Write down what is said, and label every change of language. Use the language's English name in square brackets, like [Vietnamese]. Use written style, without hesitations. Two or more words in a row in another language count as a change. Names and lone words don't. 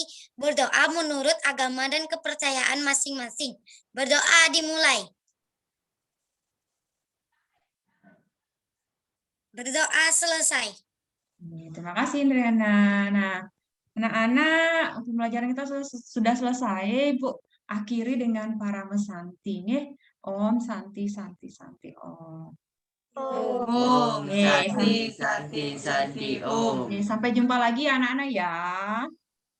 [Indonesian] Berdoa menurut agama dan kepercayaan masing-masing. Berdoa dimulai. Berdoa selesai. Terima kasih Indriana. Nah, anak-anak, pembelajaran kita sudah selesai, Bu. Akhiri dengan para mesanti. [Sanskrit] Nih, Om, Santi, Santi, Santi, Om. Om, Santi, santi, santi, om. [Indonesian] Sampai jumpa lagi anak-anak ya.